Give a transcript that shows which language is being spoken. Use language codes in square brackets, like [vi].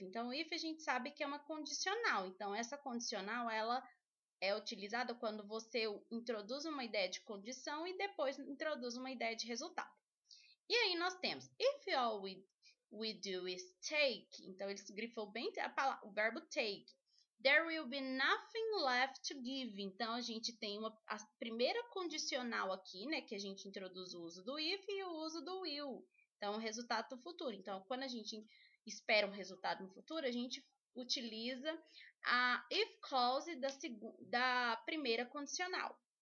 [pt] Então, o if a gente sabe que é uma condicional. Então, essa condicional, ela é utilizada quando você introduz uma ideia de condição e depois introduz uma ideia de resultado. E aí nós temos, [en] if all we do is take, [pt] então ele grifou bem o verbo take. [en] There will be nothing left to give. [pt] Então a gente tem a primeira condicional aqui, né, que a gente introduz o uso do if e o uso do will. Então o resultado do futuro. Então quando a gente espera um resultado no futuro, a gente utiliza a if clause da primeira condicional.